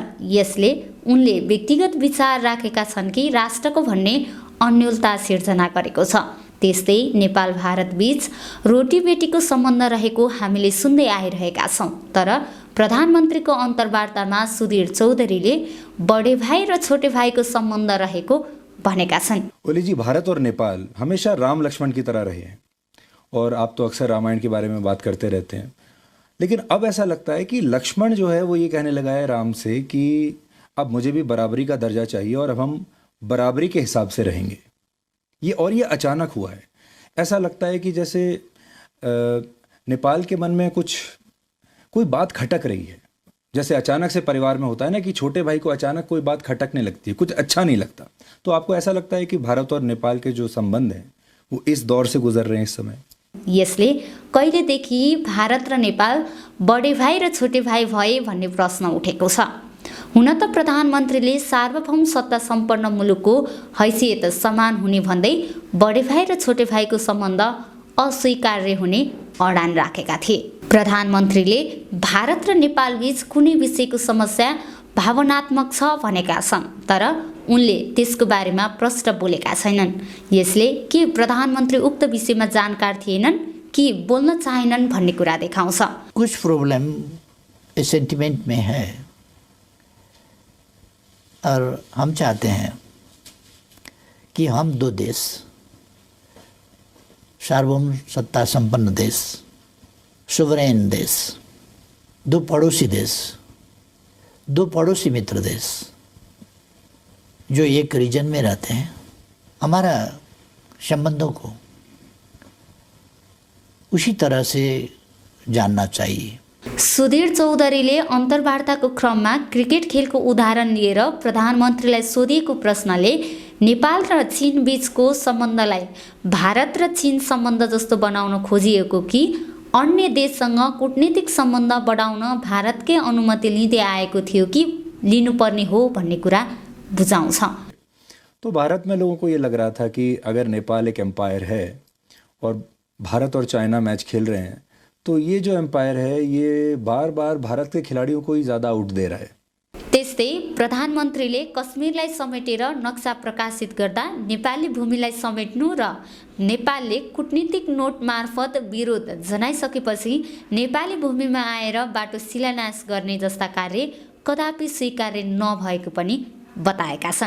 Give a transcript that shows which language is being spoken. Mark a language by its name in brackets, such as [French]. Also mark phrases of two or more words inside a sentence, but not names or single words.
[Nepali] यसले उनले व्यक्तिगत विचार राखेका छन् कि राष्ट्रको भन्ने अन्योलता सिर्जना गरेको छ। त्यस्तै नेपाल भारत बीच रोटीबेटीको सम्बन्ध रहेको हामीले सुन्दै आइरहेका छौँ। तर प्रधानमन्त्रीको अन्तर्वार्तामा सुधीर चौधरीले [Hindi] बडे भाइ [Nepali] र [Hindi] छोटे भाइको [Nepali] सम्बन्ध रहेको भनेका छन्। [Hindi] ओली जी, भारत और नेपाल हमेशा राम लक्ष्मण की तरह रहे हैं और आप तो अक्सर रामायण के बारे में बात करते रहते हैं, लेकिन अब ऐसा लगता है कि लक्ष्मण जो है वो ये कहने लगा है राम से कि अब मुझे भी बराबरी का दर्जा चाहिए और अब हम बराबरी के हिसाब से रहेंगे। ये अचानक हुआ है। ऐसा लगता है कि जैसे नेपाल के मन में कोई बात खटक रही है। जैसे अचानक से परिवार में होता है ना कि छोटे भाई को अचानक कोई बात खटकने लगती है, कुछ अच्छा नहीं लगता। तो आपको ऐसा लगता है कि भारत और नेपाल के जो संबंध हैं वो इस दौर से गुजर रहे हैं इस समय? [Nepali] यसले कहिलेदेखि भारत र नेपाल [Hindi] बडे भाइ [Nepali] र [Hindi] छोटे भाइ [Nepali] भए भन्ने प्रश्न उठेको छ। हुन त प्रधानमन्त्रीले सार्वभौम सत्ता सम्पन्न मुलुकको हैसियत समान हुने भन्दै [Hindi] बडे भाइ [Nepali] र [Hindi] छोटे भाइको [Nepali] सम्बन्ध अस्वीकार्य हुने अडान राखेका थिए। प्रधानमन्त्रीले भारत र नेपाल बीच कुनै विषयको समस्या भावनात्मक छ भनेका छन्, तर उनले त्यसको बारेमा प्रश्न बोलेका छैनन्। यसले के प्रधानमन्त्री उक्त विषयमा जानकार थिएनन् कि बोल्न चाहेनन् भन्ने कुरा देखाउँछ। [Hindi] कुछ प्रॉब्लम इस सेंटिमेंट में है और हम चाहते हैं कि हम दो देश, सार्वभौम सत्ता संपन्न देश, सुवरेन देश, दो पड़ोसी देश, दो पड़ोसी मित्र देश जो एक रीजन में रहते हैं, हमारा संबंधों को उसी तरह से जानना चाहिए। [Nepali] सुधीर चौधरीले अन्तर्वार्ताको क्रममा क्रिकेट खेलको उदाहरण लिएर प्रधानमन्त्रीलाई सोधिएको प्रश्नले नेपाल र चीन बीचको सम्बन्धलाई भारत र चीन सम्बन्ध जस्तो बनाउन खोजिएको कि अन्य देशसँग कूटनीतिक सम्बन्ध बढाउन भारतकै अनुमति लिँदै आएको थियो कि लिनुपर्ने हो भन्ने कुरा बुझाउँछ। [Hindi] तो भारत में लोगों को ये लग रहा था कि अगर नेपाल एक एम्पायर है और भारत और चाइना मैच खेल रहे हैं तो ये जो एम्पायर है ये बार बार भारत के खिलाड़ियों को ही ज़्यादा आउट दे रहा है। [Nepali] त्यस्तै प्रधानमन्त्रीले कश्मीरलाई समेटेर नक्सा प्रकाशित गर्दा नेपाली भूमिलाई समेट्नु र नेपालले कूटनीतिक नोट मार्फत विरोध जनाइसकेपछि नेपाली भूमिमा आएर बाटो शिलान्यास गर्ने जस्ता कार्य कदापि स्वीकार्य नभएको पनि बताएका छन्।